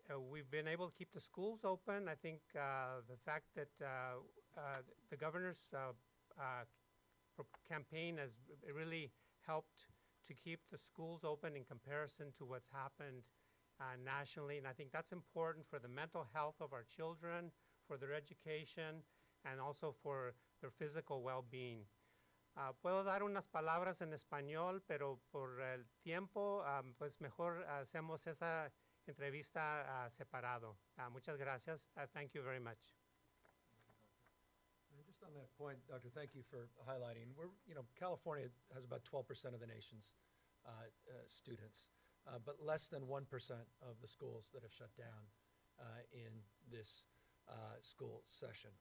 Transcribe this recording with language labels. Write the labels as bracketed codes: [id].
[en] We've been able to keep the schools open. I think the fact that the governor's campaign has really helped to keep the schools open in comparison to what's happened nationally. And I think that's important for the mental health of our children, for their education, and also for their physical well-being. [es] Puedo dar unas palabras en español, pero por el tiempo, pues mejor hacemos esa entrevista separado. Muchas gracias. [en] Thank you very much. And just on that point, Doctor, thank you for highlighting. California has about 12% of the nation's students, but less than 1% of the schools that have shut down in this school session.